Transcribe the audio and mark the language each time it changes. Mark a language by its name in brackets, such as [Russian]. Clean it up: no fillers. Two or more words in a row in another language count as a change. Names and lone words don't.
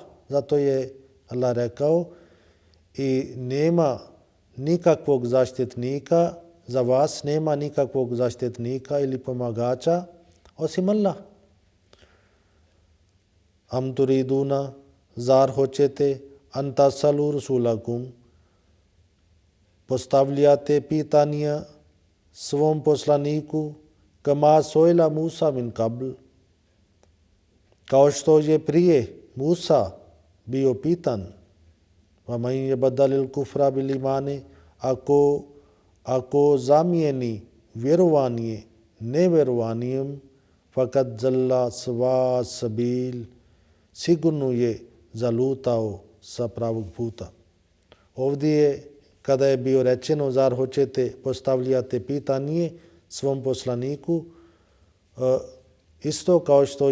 [Bosnian] Zato je Allah rekao i nema nikakvog zaštitnika, za vas nema nikakvog zaštitnika ili pomagača osim Allah. [Arabic] أم تريدون, [Bosnian] zar hoćete, [Arabic] أن تسألوا رسولكم, [Bosnian] postavljate pitanja svom poslaniku, [Arabic] كما سئل موسى من قبل, [Bosnian] kao što je prije Musa bio pitan, [Arabic] ومن يتبدل الكفر بالإيمان, [Bosnian] ako zamijeni vjerovanje nevjerovanjem, [Arabic] فقد ضل سواء السبيل, [Bosnian] sigurno je zalutao sa pravog puta. Ovdje je, kada je bio rečeno, zar hoćete postavljate pitanje svom poslaniku, isto kao što